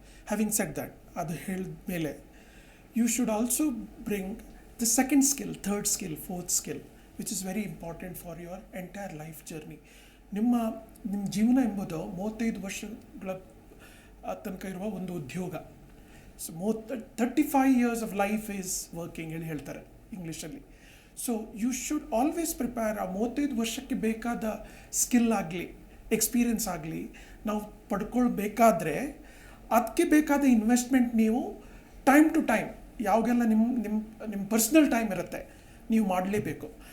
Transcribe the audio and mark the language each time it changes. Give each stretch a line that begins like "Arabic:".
English: having said that,
Kannada: ಅದು ಹೇಳಿದ ಮೇಲೆ
English: You should also bring the second skill, third skill, fourth skill, which is very important for your entire life journey.
Kannada: ನಿಮ್ಮ ಜೀವನ ಎಂಬುದು 35 ವರ್ಷಗಳ ತನಕ ಇರುವ ಒಂದು ಉದ್ಯೋಗ.
English: so 35 years of life is working
Kannada: ಹೇಳಿ ಹೇಳ್ತಾರೆ ಇಂಗ್ಲೀಷಲ್ಲಿ.
English: So you should always prepare.
Kannada: ಆ 35 ವರ್ಷಕ್ಕೆ ಬೇಕಾದ ಸ್ಕಿಲ್ ಆಗಲಿ, ಎಕ್ಸ್ಪೀರಿಯನ್ಸ್ ಆಗಲಿ ನಾವು ಪಡ್ಕೊಳ್ಬೇಕಾದ್ರೆ ಅದಕ್ಕೆ ಬೇಕಾದ ಇನ್ವೆಸ್ಟ್ಮೆಂಟ್ ನೀವು ಟೈಮ್ ಟು ಟೈಮ್, ಯಾವಾಗೆಲ್ಲ ನಿಮ್ಮ ಪರ್ಸ್ನಲ್ ಟೈಮ್ ಇರುತ್ತೆ, ನೀವು ಮಾಡಲೇಬೇಕು.